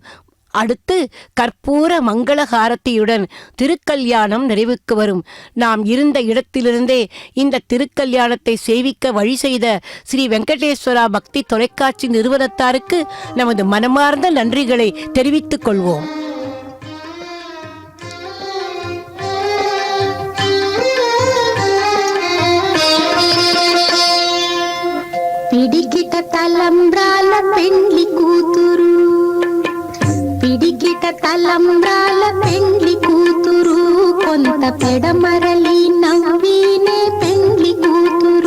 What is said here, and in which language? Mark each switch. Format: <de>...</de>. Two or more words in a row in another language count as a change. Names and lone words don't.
<ta>அடுத்து கற்பூர மங்களஹாரத்தியுடன் திருக்கல்யாணம் நிறைவுக்கு வரும். நாம் இருந்த இடத்திலிருந்தே இந்த திருக்கல்யாணத்தை சேவிக்க வழி செய்த ஸ்ரீ வெங்கடேஸ்வரா பக்தி தொலைக்காட்சி நிறுவனத்தாருக்கு நமது மனமார்ந்த நன்றிகளை தெரிவித்துக் கொள்வோம்.</ta> <te>పిడికిట తలంబ్రాల పెండ్లి కూతురు, పిడికిట తలంబ్రాల పెండ్లి కూతురు, కొంత పెడమరలి నవ్వినే పెండ్లి కూతురు.</te>